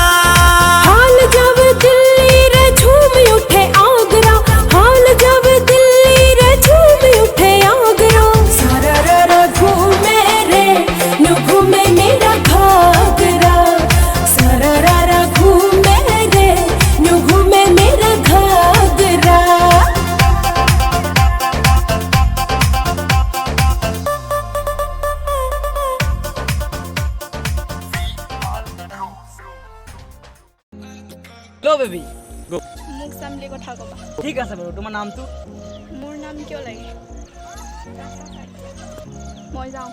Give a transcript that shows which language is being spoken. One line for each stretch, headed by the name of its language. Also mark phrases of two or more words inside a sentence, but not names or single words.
Rajasthani: हॉल जावे दिल्ली रे झूम उठे आगरा हॉल जावे दिल्ली रे झूम उठे आगरा सारा रे घूमे रे नु घूमे मेरा घाघरा सारा रा घूमे रे नु घूमे मेरा घाघरा
English: Go baby go
Assamese: মোক সামলি কথা কবা ঠিক আছে বাৰু তোমাৰ নামটো মোৰ নাম কিয় লাগে মই যাওঁ